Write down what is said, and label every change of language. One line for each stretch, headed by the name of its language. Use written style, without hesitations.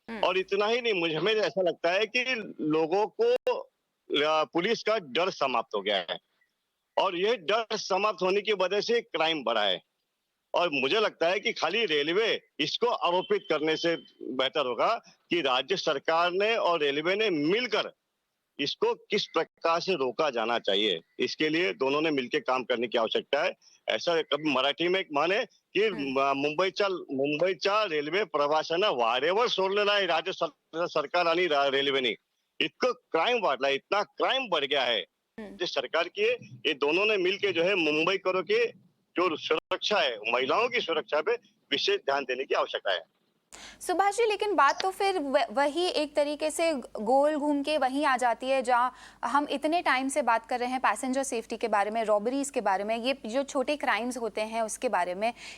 Hindi: और इतना ही नहीं, हमें ऐसा लगता है कि लोगों को पुलिस का डर समाप्त हो गया है, और ये डर समाप्त होने की वजह से क्राइम बढ़ा है। और मुझे लगता है कि खाली रेलवे इसको आरोपित करने से बेहतर होगा कि राज्य सरकार ने और रेलवे ने मिलकर इसको किस प्रकार से रोका जाना चाहिए। इसके लिए दोनों ने मिलकर काम करने की आवश्यकता है। ऐसा कभी मराठी में
Marathi: एक म्हण आहे की मुंबईच्या रेल्वे प्रवाशांना वारेवर सोडलेला आहे राज्य सरकार आणि रेल्वेने। इतकं क्राइम वाढला,
Hindi: इतना क्राइम बढ़ गया है। जो सरकार की है, ये दोनों ने मिलकर जो है मुंबई करो की जो सुरक्षा है, महिलाओं की सुरक्षा पे विशेष ध्यान देने की आवश्यकता है। सुभाष जी, लेकिन बात तो फिर वही एक तरीके से गोल घूम के वहीं आ जाती है जहां हम इतने टाइम से बात कर रहे हैं पैसेंजर सेफ्टी के बारे में, रॉबरीज के बारे में, ये जो छोटे क्राइम्स होते हैं उसके बारे में।